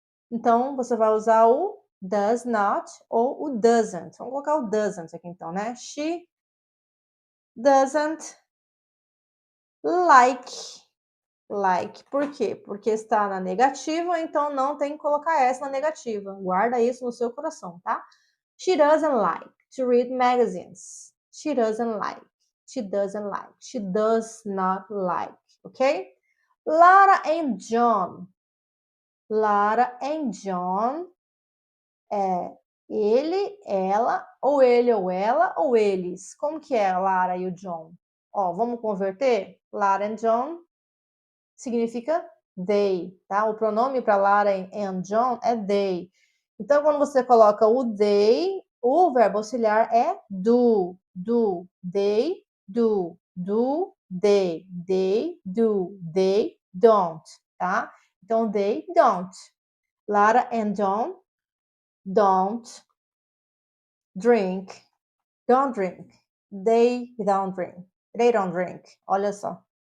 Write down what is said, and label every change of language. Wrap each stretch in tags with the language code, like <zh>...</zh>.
<pt>Então, você vai usar o does not ou o doesn't. Vamos colocar o doesn't aqui então, né?</pt> <en>She doesn't like.</en> <pt>Por quê? Porque está na negativa, então não tem que colocar S na negativa. Guarda isso no seu coração, tá?</pt> <en>She doesn't like to read magazines. She doesn't like. She doesn't like. She does not like. Ok? Lara and John.</en> <pt>Lara and John é ele, ela, ou ele ou ela, ou eles. Como que é Lara e o John? Ó, vamos converter? Lara and John significa they, tá? O pronome para Lara and John é they. Então, quando você coloca o they, o verbo auxiliar é do,</pt> <en>they, do, they, do, they, don't,</en> <pt>tá?</pt> <en>Então, they don't. Lara and John don't drink. Don't drink. They don't drink. They don't drink.</en> <pt>Olha só.</pt>